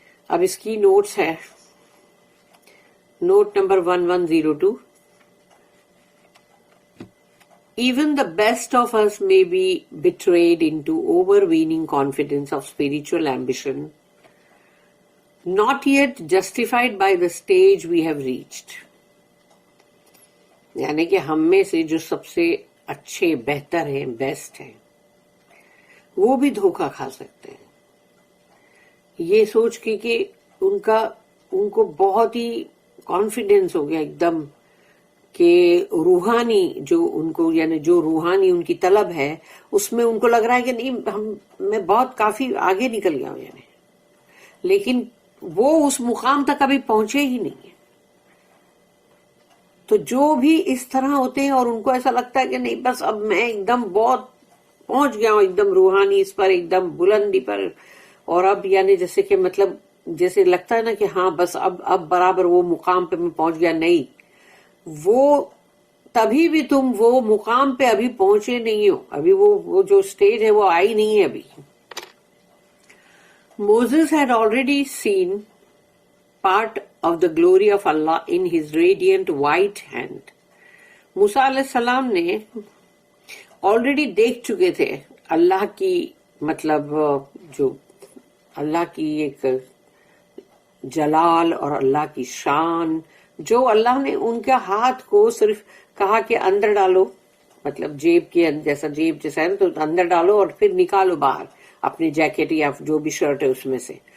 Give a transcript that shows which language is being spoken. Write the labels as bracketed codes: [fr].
[ur] اب اس کی نوٹس ہے، note number 1102. [en] Even the best of us may be betrayed into overweening confidence of spiritual ambition, not yet justified by the stage we have reached. [ur] یعنی کہ ہم میں سے جو سب سے اچھے، بہتر ہیں، بیسٹ ہیں، وہ بھی دھوکہ کھا سکتے ہیں یہ سوچ کے کہ ان کو بہت ہی کانفیڈینس ہو گیا ایک دم، کہ روحانی جو ان کو، یعنی جو روحانی ان کی طلب ہے اس میں ان کو لگ رہا ہے کہ نہیں، میں بہت کافی آگے نکل گیا ہوں، یعنی لیکن وہ اس مقام تک ابھی پہنچے ہی نہیں ہیں. تو جو بھی اس طرح ہوتے ہیں اور ان کو ایسا لگتا ہے کہ نہیں بس اب میں ایک دم بہت پہنچ گیا ہوں، ایک دم روحانی اس پر، ایک دم بلندی پر، اور اب یعنی جیسے کہ مطلب جیسے لگتا ہے نا کہ ہاں بس اب برابر وہ مقام پہ میں پہنچ گیا. نہیں، وہ تبھی بھی تم وہ مقام پہ ابھی پہنچے نہیں ہو، ابھی وہ جو سٹیج ہے وہ آئی نہیں ہے ابھی. [en] Moses had already seen part of the glory of Allah in his radiant white hand. [ur] موسیٰ علیہ السلام نے آلریڈی دیکھ چکے تھے اللہ کی مطلب جو اللہ کی ایک جلال اور اللہ کی شان، جو اللہ نے ان کے ہاتھ کو صرف کہا کہ اندر ڈالو، مطلب جیب کے جیسا ہے تو اندر ڈالو اور پھر نکالو باہر اپنی جیکٹ یا جو بھی شرٹ ہے اس میں سے.